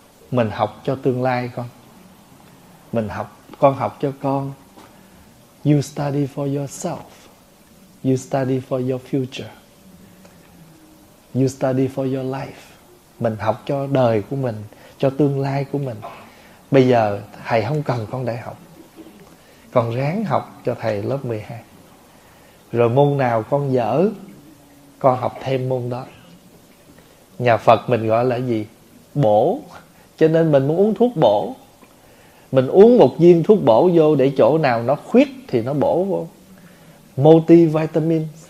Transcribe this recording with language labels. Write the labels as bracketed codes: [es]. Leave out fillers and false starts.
[vi] Mình học cho tương lai con, mình học, con học cho con. [en] You study for yourself, you study for your future, you study for your life. [vi] Mình học cho đời của mình, cho tương lai của mình. Bây giờ thầy không cần con đại học, con ráng học cho thầy lớp 12. Rồi môn nào con dở, con học thêm môn đó. Nhà Phật mình gọi là gì? Bổ. Cho nên mình muốn uống thuốc bổ, mình uống một viên thuốc bổ vô để chỗ nào nó khuyết thì nó bổ vô. Multivitamin.